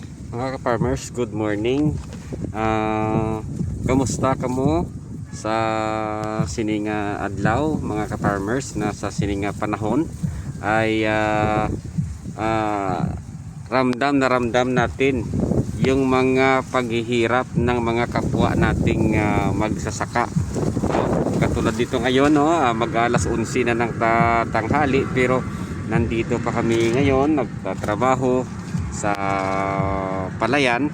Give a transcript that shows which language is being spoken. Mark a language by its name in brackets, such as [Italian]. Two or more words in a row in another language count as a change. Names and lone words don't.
[Filipino] Mga ka-farmers, [English] good morning. [Hiligaynon] Kamusta kamo sa sininga adlaw, [Filipino] mga ka-farmers, na [Hiligaynon] sa sininga panahon [Filipino] ay ramdam na ramdam natin yung mga paghihirap ng mga kapwa nating magsasaka. Katulad dito ngayon, mag-alas 11 na ng tanghali, pero nandito pa kami ngayon nagtatrabaho sa palayan.